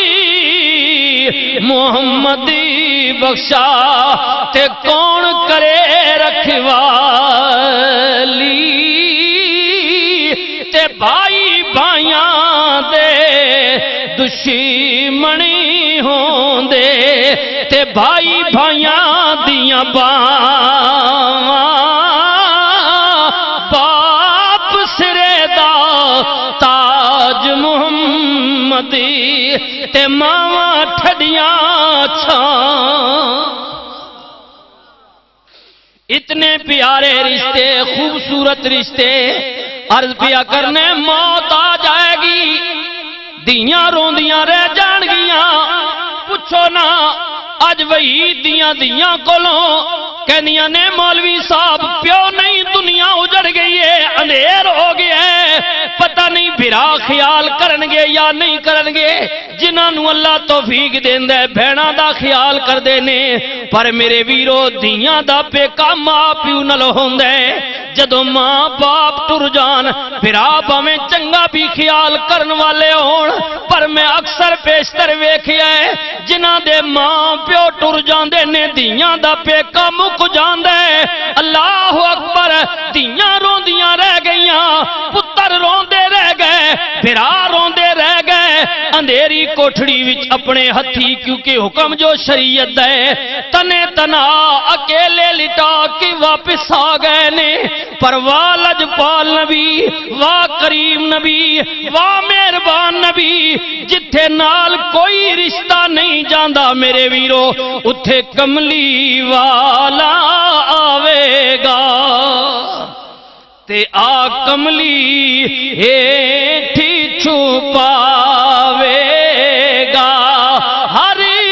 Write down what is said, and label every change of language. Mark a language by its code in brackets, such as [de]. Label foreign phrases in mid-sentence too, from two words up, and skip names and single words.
[pa] محمدی بخشا تے کون کرے رکھوالی، تے بھائی بھائیاں دے دشمنی ہوندے تے بھائی بھائیاں دیاں باواں، باپ سرے دا تاج محمدی تے ماواں ٹھڈیاں چھاں۔ اتنے پیارے رشتے، خوبصورت رشتے، عرض پیا کرنے موت آ جائے گی، دیاں روندیاں رہ جان گیاں۔ پوچھو نا اج وحید دیاں دیاں کولوں کہندیاں نے مولوی صاحب پیو نہیں، دنیا اجڑ گئی ہے، اندھیر ہو گیا ہے، پتہ نہیں بھرا خیال کرنگے یا نہیں کرنگے۔ جنہاں نو اللہ توفیق دیندا ہے بہناں دا خیال کردے نے، پر میرے ویرو دیاں دا پیکا ماں پیو نال ہوندا ہے۔ جدوں ماں باپ ٹر جان، بھرا بھاویں چنگا بھی خیال کرن والے ہون، پر میں اکثر پیشتر ویکھیا ہے جنہاں دے ماں پیو ٹر جاندے نے، دیاں دا پیکا مک جاندا ہے۔ اللہ اکبر، دیاں روندیاں رہ گئیاں، پتر روندے رہ گئے، بھرا روندے رہ گئے، اندھیری کوٹھڑی وچ اپنے ہتھی، کیونکہ حکم جو شریعت ہے تنے تنا اکیلے لٹا کے واپس آ گئے نے۔ پر واہ لجپال نبی، واہ کریم نبی، واہ مہربان نبی، جتھے نال کوئی رشتہ نہیں جاندا میرے ویرو اتھے کملی والا آوے گا، تے آ کملی ہیٹھی چھپاوے گا، ہر